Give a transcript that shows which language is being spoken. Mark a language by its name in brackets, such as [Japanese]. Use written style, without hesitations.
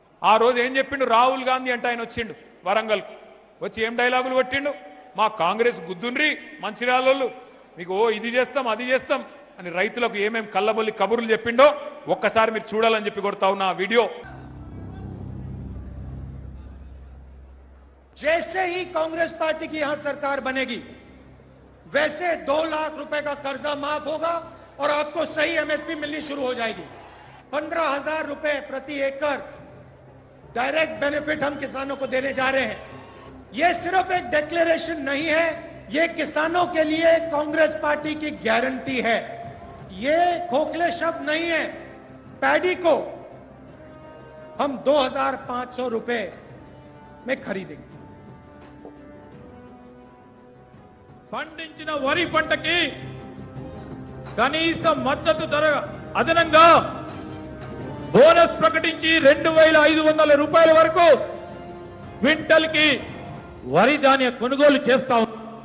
[Telugu] ఆ రోజు ఏం చెప్పిండు రాహుల్ గాంధీ అంటే ఆయన వచ్చిండు వరంగల్కు వచ్చి ఏం డైలాగులు కొట్టిండు, మా కాంగ్రెస్ గుద్దుండ్రి మంచిర్యాలలో మీకు ఇది చేస్తాం అది చేస్తాం అని రైతులకు ఏమేం కళ్ళబొల్లి కబుర్లు చెప్పిండో ఒక్కసారి మీరు చూడాలని చెప్పి కొడతా ఉన్న ఆ వీడియో. [Hindi] जैसे ही कांग्रेस पार्टी की यहां सरकार बनेगी वैसे 2 लाख रुपए का कर्जा माफ होगा और आपको सही एमएसपी मिलनी शुरू हो जाएगी। 15,000 रुपए प्रति एकड़ डायरेक्ट बेनिफिट हम किसानों को देने जा रहे हैं। ये सिर्फ एक डिक्लेरेशन नहीं है, ये किसानों के लिए कांग्रेस पार्टी की गारंटी है। ये खोखले शब्द नहीं है। पैडी को हम 2,500 रुपए में खरीदेंगे। [Telugu] పండించిన వరి పంటకి కనీస మద్దతు ధర అదనంగా బోనస్ ప్రకటించి 2,500 రూపాయల వరకు క్వింటల్ కి వరి ధాన్య కొనుగోలు చేస్తా ఉంది.